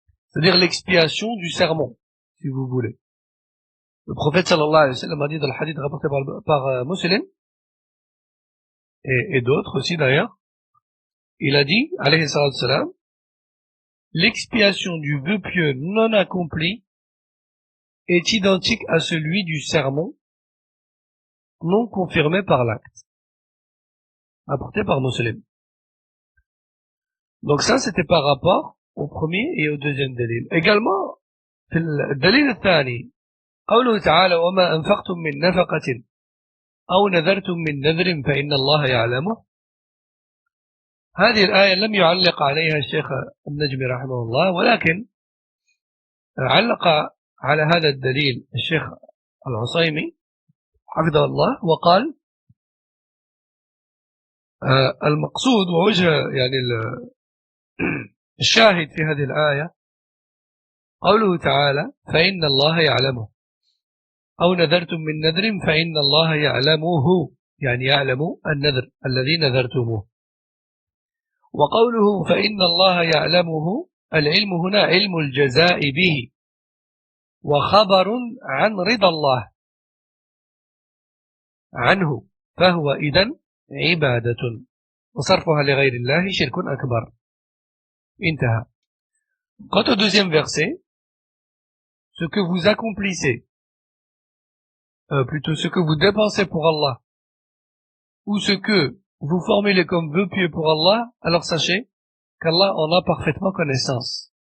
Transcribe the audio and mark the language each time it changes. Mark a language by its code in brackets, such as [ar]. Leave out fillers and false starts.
[fr] C'est-à-dire l'expiation du sermon, si vous voulez. Le prophète sallallahu alayhi wa sallam a dit dans le hadith rapporté par Muslim, et d'autres aussi d'ailleurs, il a dit, alayhi salam, l'expiation du vœu pieux non accompli est identique à celui du sermon non confirmé par l'acte, apporté par Muslim. Donc ça, c'était par rapport au premier et au deuxième dalil. Également, le dalil [ar] الثاني قوله تعالى وما أنفقتم من نفقة أو نذرتم من نذر فإن الله يعلمه. هذه الآية لم يعلق عليها الشيخ النجمي رحمه الله، ولكن علق على هذا الدليل الشيخ العصيمي حفظه الله وقال المقصود ووجه يعني الشاهد في هذه الآية قوله تعالى فإن الله يعلمه أو نذرتم من نذر فإن الله يعلمه، يعني يعلم النذر الذي نذرتموه. وقوله فإن الله يعلمه، العلم هنا علم الجزاء به وخبر عن رضا الله عنه، فهو إذن عبادة وصرفها لغير الله شرك أكبر. انتهى. [fr] Quant au deuxième verset, ce que vous accomplissez, plutôt ce que vous dépensez pour Allah, ou ce que vous formulez comme vœu pieux pour Allah, alors sachez qu'Allah en a parfaitement connaissance.